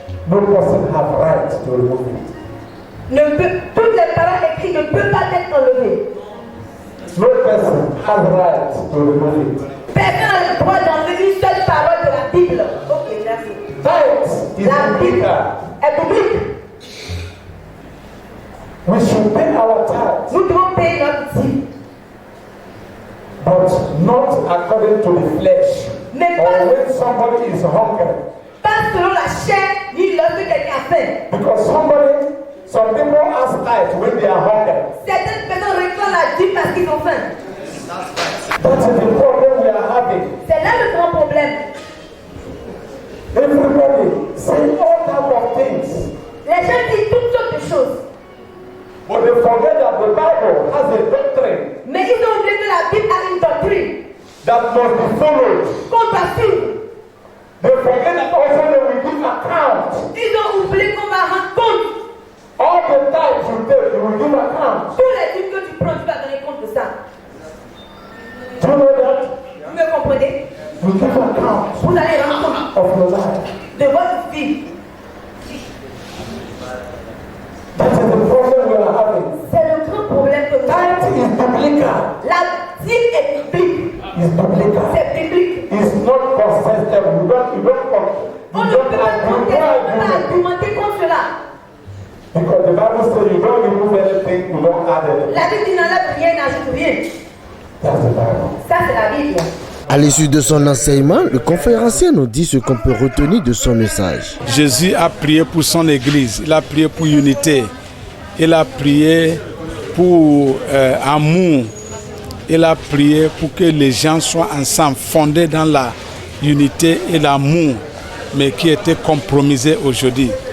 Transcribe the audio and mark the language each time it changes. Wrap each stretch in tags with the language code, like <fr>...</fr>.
<en>No person have right to remove it.</en> <fr>Toutes les paroles écrites ne peuvent pas être enlevées.</fr> <en>No person has right to remove it.</en> <fr>Personne n'a le droit d'enlever une seule parole de la Bible. Ok, merci. La Bible est publique.</fr> <en>We should pay our tithes.</en> <fr>Nous devons payer notre dîme.</fr> <en>But not according to the flesh.</en> <fr>Mais</fr> <en>Or</en> <fr>pas,</fr> <en>when somebody is hungry.</en> <fr>pas selon la chair ni lorsque quelqu'un a faim.</fr> <en>Because some people ask tithes when they are hungry.</en> <fr>Certaines personnes réclament la dîme parce qu'ils ont faim.</fr> <en>That's the problem we are having.</en> <fr>C'est là le grand problème.</fr> <en>Everybody say all type of things.</en> <fr>Les gens disent toutes sortes de choses.</fr> <en>But they forget that the Bible has a doctrine</en> <fr>Mais ils ont oublié que la Bible a une doctrine</fr> <en>that must be followed.</en> <fr>qu'on doit suivre.</fr> <en>They forget that also they will give account.</en> <fr>Ils ont oublié qu'on va rendre compte.</fr> <en>All the tithes you take, you will give account.</en> <fr>Tous les dîmes que tu prends, tu vas donner compte de ça.</fr> <en>Do you know that?</en> <fr>Vous me comprenez?</fr> <en>You give account</en> <fr>Vous allez rendre compte</fr> <en>of your life.</en> <fr>de votre vie.</fr> <en>That is the problem we are having.</en> <fr>C'est le grand problème que nous avons.</fr> <en>Tithe is biblical.</en> <fr>La dîme est biblique.</fr> <en>Is biblical.</en> <fr>C'est biblique.</fr> <en>It's not contestable. You don't</en> <fr>On ne peut pas contester, on ne peut pas argumenter contre cela.</fr> <en>Because the Bible says you don't remove anything, you don't add anything.</en> <fr>La Bible n'enlève rien, n'ajoute rien.</fr> <en>That's the Bible.</en> <fr>Ça, c'est la Bible. À l'issue de son enseignement, le conférencier nous dit ce qu'on peut retenir de son message. Jésus a prié pour son église, il a prié pour l'unité. il a prié pour amour, il a prié pour que les gens soient ensemble, fondés dans la unité et l'amour, mais qui étaient compromisés aujourd'hui.</fr>